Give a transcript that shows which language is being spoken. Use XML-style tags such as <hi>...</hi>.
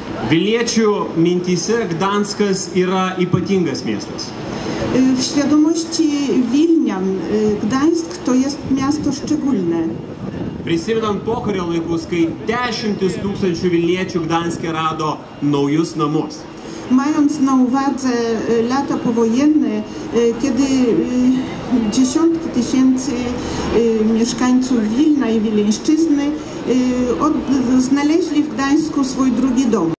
<lt>Vilniečių mintyse Gdanskas yra ypatingas miestas.</lt> <pl>W świadomości Wilnian Gdańsk to jest miasto szczególne.</pl> <lt>Prisimenant pokario laikus, kai 10 tūkstančių Vilniečių Gdanske rado naujus namus.</lt> <pl>Mając na uwadze lata powojenne, kiedy dziesiątki tysięcy mieszkańców Wilna i Wileńszczyzny znaleźli w Gdańsku swój drugi dom.</pl>